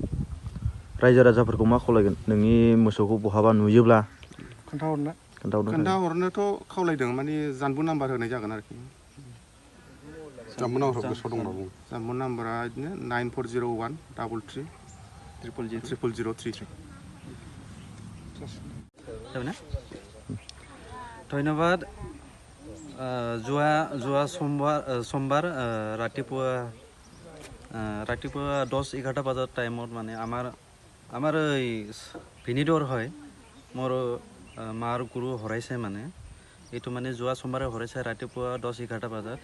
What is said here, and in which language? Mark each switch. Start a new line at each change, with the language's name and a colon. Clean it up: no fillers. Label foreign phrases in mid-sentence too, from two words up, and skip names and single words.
Bodo: रायजो राजाफोरखौ मा खावलायगोन नोंनि मोसौखौ बहाबा नुयोब्ला खोन्थाहरनोथ' खावलायदों माने जानबुं नाम्बार होनाय जागोन आरोखि। जानबुं नाम्बारखौ गोसोआव दंबा बुं। जानबुं नाम्बारा बिदिनो 9401333003।
Assamese: ধন্যবাদ। যোৱা সোমবাৰ ৰাতিপুৱা 10-11 বজাত টাইমত মানে আমাৰ এই ভিনিডৰ হয় মোৰ মাৰ গৰু হৰাইছে মানে এইটো মানে যোৱা সোমবাৰে হৰাইছে ৰাতিপুৱা 10-11 বজাত।